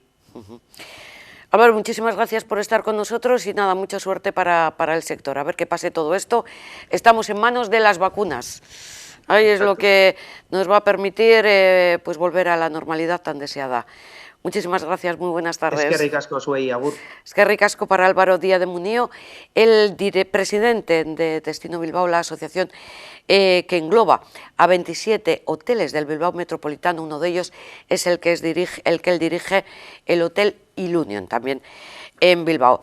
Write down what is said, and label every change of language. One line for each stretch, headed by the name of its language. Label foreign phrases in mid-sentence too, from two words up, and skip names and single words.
Spanish: Álvaro, muchísimas gracias por estar con nosotros y nada, mucha suerte para el sector. A ver qué pase todo esto. Estamos en manos de las vacunas. Ahí es lo que nos va a permitir pues volver a la normalidad tan deseada. Muchísimas gracias, muy buenas tardes.
Basque: Eskerrik asko zuei, agur. Eskerrik asko
Spanish: para Álvaro Díaz de Munío, el presidente de Destino Bilbao, la asociación que engloba a 27 hoteles del Bilbao Metropolitano. Uno de ellos es el que él dirige, el Hotel Ilunion, también en Bilbao.